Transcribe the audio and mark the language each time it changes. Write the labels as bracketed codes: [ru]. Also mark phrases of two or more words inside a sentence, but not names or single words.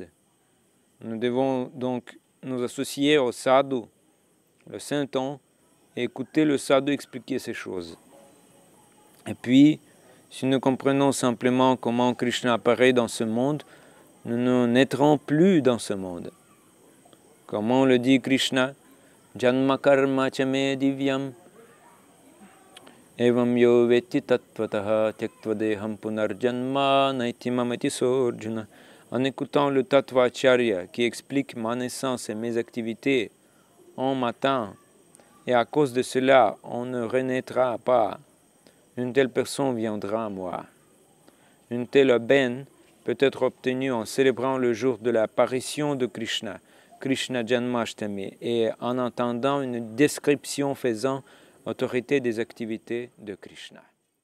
[fr] Nous devons donc nous associer au sadhu, le saint homme, et écouter le sadhu expliquer ces choses. Et puis, si nous comprenons simplement comment Krishna apparaît dans ce monde, nous ne naîtrons plus dans ce monde. Comment le dit Krishna, [sa] जन्म कर्म च मे दिव्यम् एवं यो वेत्ति तत्त्वतः त्यक्त्वा पुनर्जन्म नैति माम् एति सोऽर्जुन. [fr] En écoutant le Tattvacharya qui explique ma naissance et mes activités, on m'atteint, et à cause de cela, on ne renaîtra pas. Une telle personne viendra à moi. Une telle aubaine peut être obtenue en célébrant le jour de l'apparition de Krishna, Krishna Janmashtami, et en entendant une description faisant autorité des activités de Krishna.